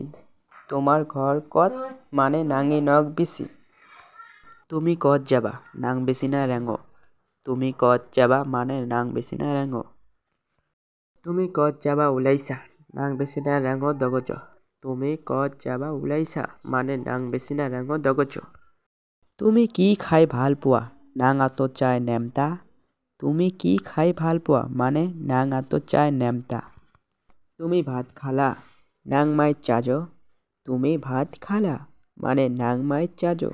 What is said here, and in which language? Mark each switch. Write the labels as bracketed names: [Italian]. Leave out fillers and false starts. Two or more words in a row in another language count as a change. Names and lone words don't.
[Assamese] তোমার ঘর কত মানে [Garo] নাঙ্গি নক বিসি। [Assamese] তুমি কত যাবা? [Garo] নাং বেশি না রেঙ্গো। [Assamese] তুমি কত যাবা মানে [Garo] নাং বেশি না রেঙ্গো। [Assamese] তুমি কত যাবা ওলাইছা? [Garo] নাং বেশি না রেঙ্গো দগজ। [Assamese] তুমি কত যাবা ওলাইছা মানে [Garo] নাং বেশি না রেঙ্গো দগজ। [Assamese] তুমি কি খাই ভাল পোৱা? [Garo] নাং আতো চাই নেমতা। [Assamese] তুমি কি খাই ভাল পোৱা মানে [Garo] নাং আতো চাই নেমতা। [Assamese] তুমি ভাত খালা? [Garo] নাং মাই চাজো। [Assamese] তুমি ভাত খালা মানে [Garo] নাং মাই চাজো।